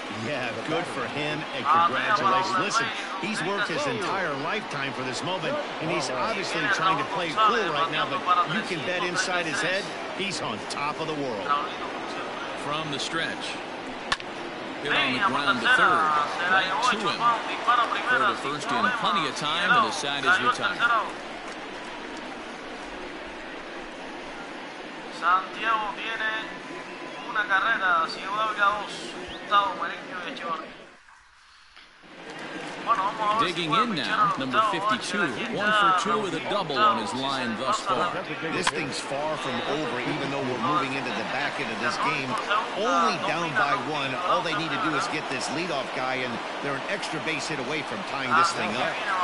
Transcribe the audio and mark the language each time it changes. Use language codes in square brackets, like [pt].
[en] Yeah, good for him, and congratulations. Listen, he's worked his entire lifetime for this moment, and he's obviously trying to play cool right now, but you can bet inside his head, he's on top of the world. From the stretch. Hit on the ground to third. Back to him. Throw to first in plenty of time, and the side is retired. [es] Santiago tiene una carrera, Ciudad Ávila 2, Gustavo Mariño y Echevarría. [en] Digging in now, number 52, 1 for 2 with a double on his line thus far. This thing's far from over, even though we're moving into the back end of this game. Only down by 1. All they need to do is get this leadoff guy, and they're an extra base hit away from tying this thing up.